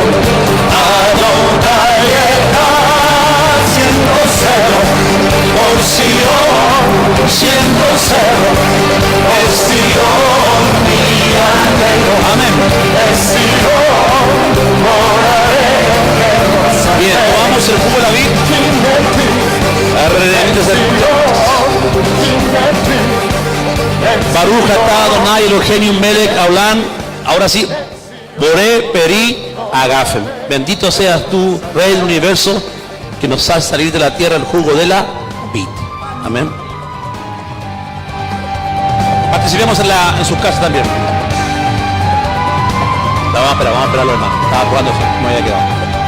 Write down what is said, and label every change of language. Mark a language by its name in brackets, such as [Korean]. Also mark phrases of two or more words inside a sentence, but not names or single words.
[Spanish] Adonai siendo celo por Sion, siendo celo es Sion, mi anhelo. Amén. Es Sion, moraré en Jerusalén. Bien, tomamos el jugo de la vid. [Hebrew] ברוך אתה אדוני אלוהינו מלך העולם. [Spanish] Ahora sí, [Hebrew] בורא פרי הגפן. [Spanish] Bendito seas tú, Rey del Universo, que nos hace salir de la tierra el jugo de la vid. Amén. Participemos en sus casas también. Vamos a esperarlo, hermano. Estaba jugándose, no había quedado.